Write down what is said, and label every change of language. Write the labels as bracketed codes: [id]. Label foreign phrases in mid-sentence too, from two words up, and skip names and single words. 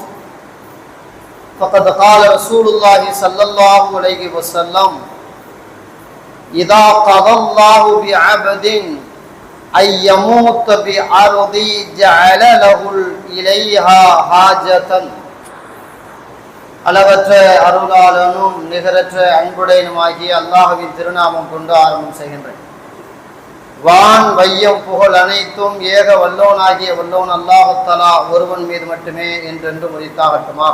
[ar] فقد قال رسول الله صلى الله عليه وسلم: إذا قضى الله بعبد أن يموت بأرض جعل له إليها حاجة. [ta] அளவற்ற அருளாளனும் நிகரற்ற அன்புடையனுமாகிய அல்லாஹ்வின் திருநாமம் கொண்டு ஆரம்பம் செய்கின்றேன். வான் வையம் புகழ் அனைத்தும் ஏக வல்லோனாகிய வல்லோன் [ar] الله تعالى [ta] ஒருவன் மீது மட்டுமே என்றென்று முடித்தாகட்டுமாக.